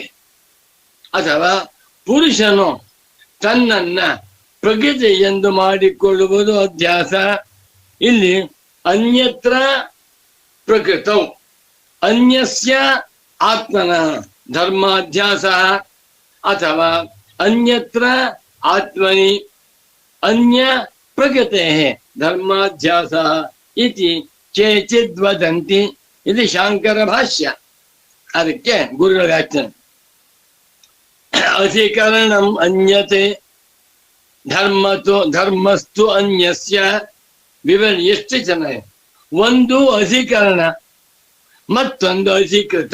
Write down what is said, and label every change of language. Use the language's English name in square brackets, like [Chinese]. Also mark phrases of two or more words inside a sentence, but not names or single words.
[Kannada] ಅಥವಾ ಪುರುಷನು ತನ್ನನ್ನ ಪ್ರಕೃತಿ ಎಂದು ಮಾಡಿಕೊಳ್ಳುವುದು ಅಧ್ಯಾಸ. [Sanskrit] ಇಲ್ಲಿ ಅನ್ಯತ್ರ ಪ್ರಕೃತೌ ಅನ್ಯಸ್ಯ ಆತ್ಮನ ಧರ್ಮಾಧ್ಯಾಸ ಅಥವಾ ಅನ್ಯತ್ರ ಆತ್ಮನಿ ಅನ್ಯ ಪ್ರಕೃತೆ ಧರ್ಮಾಧ್ಯಾಸ ಇತಿ ಕೇಚಿದ್ ವದಂತಿ. [Kannada] ಇದು ಶಾಂಕರ ಭಾಷ್ಯ. ಅದಕ್ಕೆ ಗುರುಗಳ ವ್ಯಾಖ್ಯಾನ. [Sanskrit] ಅಧಿಕರಣಂ ಅನ್ಯತೆ ಧರ್ಮಸ್ತು ಅನ್ಯಸ್ಯ. [Kannada] ವಿವರಣೆ ಎಷ್ಟು ಚೆನ್ನಾಗಿದೆ. ಒಂದು ಅಧಿಕರಣ, ಮತ್ತೊಂದು ಅಧಿಕೃತ.